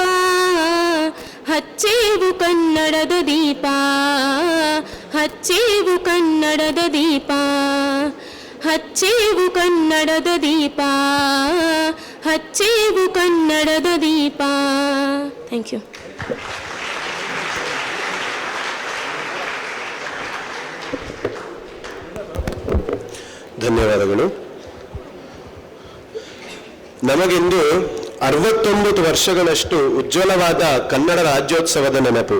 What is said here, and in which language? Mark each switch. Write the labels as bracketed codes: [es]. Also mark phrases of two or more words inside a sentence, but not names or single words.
[kn] ಹಚ್ಚೇವು ಕನ್ನಡದ ದೀಪ. ಹಚ್ಚೇವು ಕನ್ನಡದ ದೀಪ. ಹಚ್ಚೇವು ಕನ್ನಡದ ದೀಪ. ಹಚ್ಚೇವು ಕನ್ನಡದ ದೀಪ. [en] thank you. [kn] ಧನ್ಯವಾದಗಳು. ನಮಗಿಂದು 69 ವರ್ಷಗಳಷ್ಟು ಉಜ್ವಲವಾದ ಕನ್ನಡ ರಾಜ್ಯೋತ್ಸವದ ನೆನಪು.